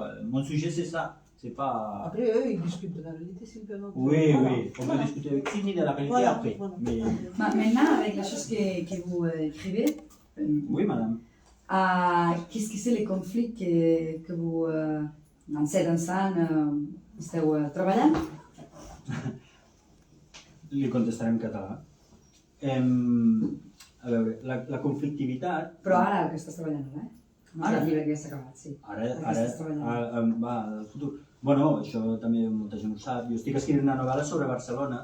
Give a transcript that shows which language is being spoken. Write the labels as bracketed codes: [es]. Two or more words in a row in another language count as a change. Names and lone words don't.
[fr] Mon sujet, c'est ça. C'est pas... Après, eux, ils discutent de la réalité simplement. Oui, on peut discuter avec Sidney de la réalité après. Voilà. Mais... Maintenant, avec les choses que vous écrivez, oui, madame. Qu'est-ce que c'est les conflits que vous, en cet instant, [ca] esteu treballant? Li contestaré en català. A veure, la conflictivitat... Però ara el que estàs treballant ara, No és el llibre que ja s'ha acabat, sí. Ara va al futur. Bueno, això també molta gent ho sap. Jo estic escrivint una novel·la sobre Barcelona.